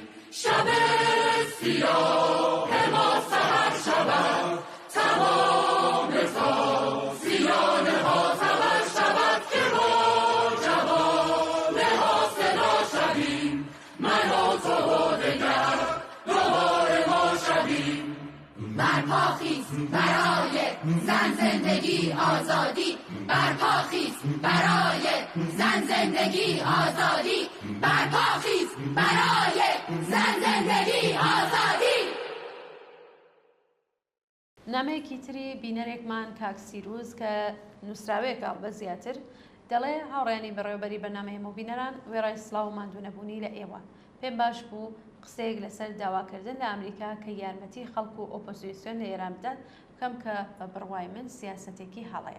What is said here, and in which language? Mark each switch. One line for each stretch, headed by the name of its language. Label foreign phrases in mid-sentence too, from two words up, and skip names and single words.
Persian: شب سیاه ما سحر شود تمام تا سیانه ها زبر شود که با جوانه ها صدا شویم من و تو و دگر دوباره ما شویم. برپا خیز برای زن زندگی آزادی. برپا خیز برای زن زندگی آزادی. برپا خیز برای زن زندگی آزادی.
Central Kurdish: نامەیەکی تری بینەرێکمان کاک سیروز کە نووسراوەیەکە بە زیاتر دەڵێ هاوڕێنی بەڕێوەبەری بەنامەیەمە بینەران وێڕای سڵاو و ماندوونەبوونی لە ئێوە پێم باش بوو قسەیەک لەسەر داواکردن لە ئەمریکا کە یارمەتی خەڵک و ئۆپۆزیسیۆن لە ئێران بدات بکەم کە بە بڕوای من سیاسەتێکی هەڵەیە.